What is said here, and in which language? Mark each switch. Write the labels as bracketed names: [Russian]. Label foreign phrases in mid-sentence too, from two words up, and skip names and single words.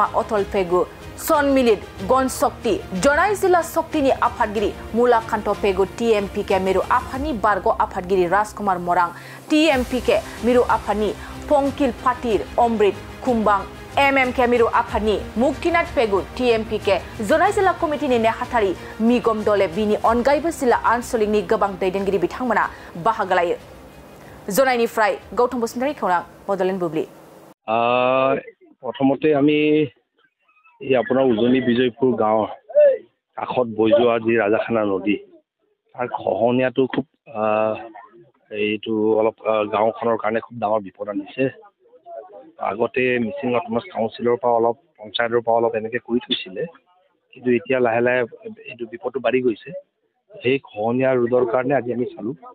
[Bodo] अटल पेगु सनमिलित गणशक्ति जनाय जिल्ला शक्तिनि आफादगिरि मुलाकान्त पेगु टीएमपीके मिरु आफादनि बारग' आफादगिरि राजकुमार मरां टीएमपीके मिरु आफादनि पंकिल फातिर अमृत कुम्बां एमएमके मिरु आफादनि मुक्तिनाथ पेगु टीएमपीके जनाय जिल्ला कमिटिनि नेहाथारि मिगम दले बिनि अनगायैबो जिल्ला आनसलिकनि गोबां दैदेनगिरि बिथांमोना बाहागो लायो जनायनिफ्राय गौतम बसुमतारी खौरां बडलेण्ड बुब्लि [Assamese] প্ৰথমতে আমি এই আপোনাৰ উজনি বিজয়পুৰ গাঁও কাষত বৈ যোৱা যি ৰাজাখানা নদী তাৰ খহনীয়াটো খুব এইটো অলপ গাঁওখনৰ কাৰণে খুব ডাঙৰ বিপদ আনিছে আগতে মিচিং অট'নমাছ কাউন্সিলৰ পৰা অলপ পঞ্চায়তৰ পৰা অলপ এনেকৈ কৰি থৈছিলে কিন্তু এতিয়া লাহে লাহে এইটো বিপদটো বাঢ়ি গৈছে সেই খহনীয়া ৰোধৰ কাৰণে আজি আমি চালোঁ